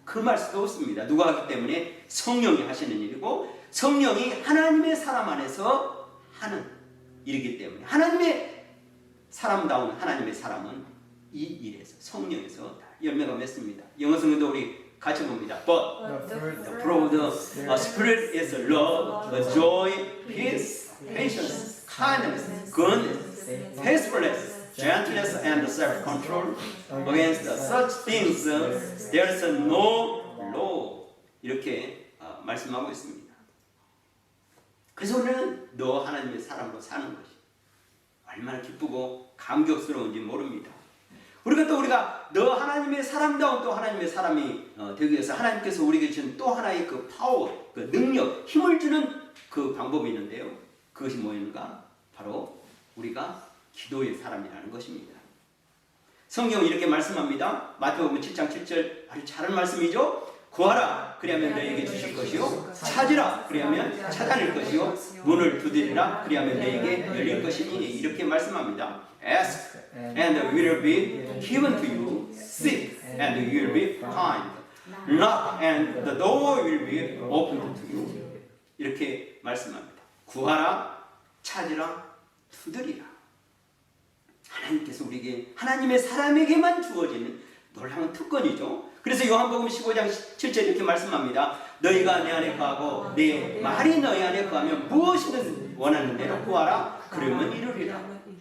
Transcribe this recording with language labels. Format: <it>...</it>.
<ko>금할 수도 없습니다. 누가 하기 때문에 성령이 하시는 일이고 성령이 하나님의 사람 안에서 하는 일이기 때문에 하나님의 사람다운 하나님의 사람은 이 일에서 성령에서 다 열매가 맺습니다. 영어 성경도 우리 같이 봅니다.</ko> <en>But the fruit of the Spirit is love, joy, peace, patience, kindness, goodness, faithfulness, gentleness, and self-control. Against such things there is no law.</en> <ko>이렇게 말씀하고 있습니다. 그래서 우리는 너 하나님의 사람으로 사는 것이 얼마나 기쁘고 감격스러운지 모릅니다. 우리가 너 하나님의 사람다운 또 하나님의 사람이 되기 위해서 하나님께서 우리에게 주신 또 하나의 그 파워, 그 능력, 힘을 주는 그 방법이 있는데요. 그것이 뭐인가? 바로 우리가 기도의 사람이라는 것입니다. 성경은 이렇게 말씀합니다. 마태복음 7장 7절 아주 잘한 말씀이죠. 구하라 그리하면 너희에게 주실 것이요 찾으라 그리하면 찾아낼 것이요 문을 두드리라 그리하면 너희에게 열릴 것이니 이렇게 말씀합니다.</ko> <en>Ask and it will be given to you. Seek and you will be found. Knock and the door will be opened to you.</en> <ko>이렇게 말씀합니다. 구하라 찾으라 두드리라. 하나님께서 우리에게 하나님의 사람에게만 주어지는 놀라운 특권이죠. 그래서 요한복음 15장 7절 이렇게 말씀합니다. 너희가 내 안에 거하고 내 말이 너희 안에 거하면 무엇이든 원하는 대로 구하라 그러면 이루리라.</ko>